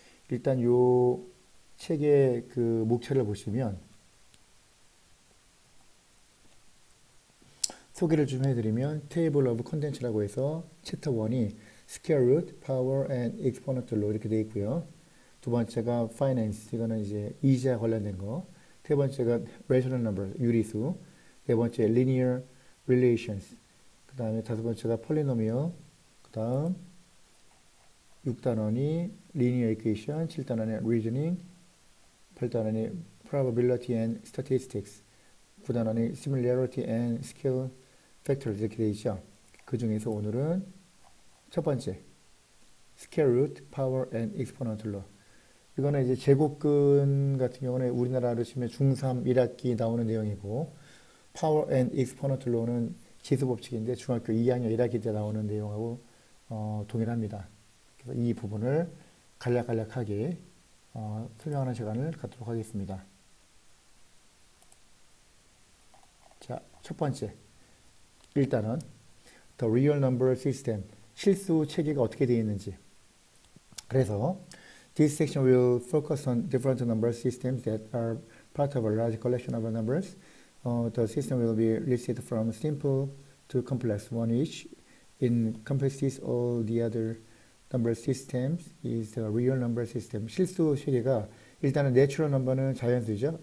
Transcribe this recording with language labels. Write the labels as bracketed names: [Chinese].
[Korean] 일단 이 책의 그 목차를 보시면 소개를 좀 해드리면 Table of Content라고 해서 챕터 1이 Square Root, Power and Exponential로 이렇게 되어 있고요. 두 번째가 Finance, 이거는 이제 이자 관련된 거. 세 번째가 Rational Number, 유리수. 네 번째 Linear Relations. 그 다음에 다섯 번째가 Polynomial. 그 다음 6단원이 Linear Equation, 7단원이 Reasoning, 8단원이 Probability and Statistics, 9단원이 Similarity and Scale Factors 이렇게 되어 있죠. 그 중에서 오늘은 첫 번째 Square Root, Power and Exponential. 이거는 이제 제곱근 같은 경우는 우리나라로 치면 중3 1학기 나오는 내용이고, Power and Exponential는 지수법칙인데 중학교 2학년 1학기 때 나오는 내용하고 동일합니다. 그래서 이 부분을 간략간략하게 설명하는 시간을 갖도록 하겠습니다. 자, 첫 번째. 일단은 The Real Number System, 실수 체계가 어떻게 되어 있는지. [English] 그래서 This section will focus on different number systems that are part of a large collection of numbers. The system will be listed from simple to complex, one each. In complexities, all the other number systems is the real number system. [Korean] 실수 체계가 일단은 natural number는 자연수죠.